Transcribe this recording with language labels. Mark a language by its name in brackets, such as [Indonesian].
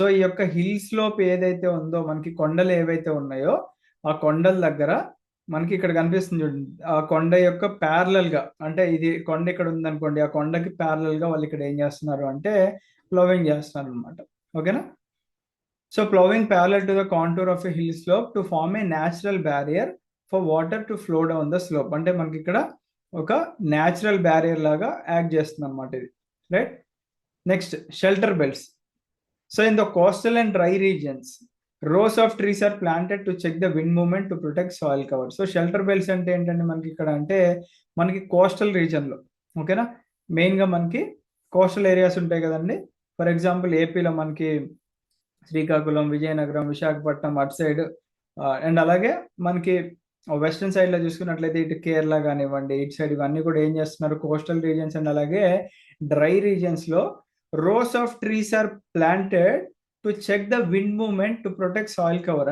[Telugu] So ఈ యొక్క hill slope ఏదైతే ఉందో, మనకి కొండలు ఏవైతే ఉన్నాయో ఆ కొండల దగ్గర మనకి ఇక్కడ కనిపిస్తుంది చూడండి, ఆ కొండ యొక్క ప్యారలల్ గా, అంటే ఇది కొండ ఇక్కడ ఉందనుకోండి, ఆ కొండకి ప్యారలల్ గా వాళ్ళు ఇక్కడ ఏం చేస్తున్నారు అంటే ప్లవింగ్ చేస్తున్నారు అనమాట. ఓకేనా. [English] So ploughing parallel to the contour of a hill slope to form a natural barrier for water to flow down the slope. [Telugu] అంటే మనకి ఇక్కడ ఒక న్యాచురల్ బ్యారియర్ లాగా యాక్ట్ చేస్తుంది అనమాట ఇది, right. [English] Next, shelter belts. So in the coastal and dry regions, rows of trees are planted to check the wind movement to protect soil cover. [Telugu] So shelter belts అంటే ఏంటంటే, మనకి ఇక్కడ అంటే మనకి కోస్టల్ రీజన్లో, ఓకేనా, మెయిన్గా మనకి కోస్టల్ ఏరియాస్ ఉంటాయి కదండి. ఫర్ ఎగ్జాంపుల్ ఏపీలో మనకి శ్రీకాకుళం, విజయనగరం, విశాఖపట్నం అటు సైడ్, అండ్ అలాగే మనకి వెస్ట్రన్ సైడ్లో చూసుకున్నట్లయితే ఇటు కేరళ కానివ్వండి, ఇటు సైడ్, ఇవన్నీ కూడా ఏం చేస్తున్నారు, కోస్టల్ రీజన్స్ అండ్ అలాగే dry రీజన్స్లో [English] Rows of trees are planted to check the wind movement to protect soil cover.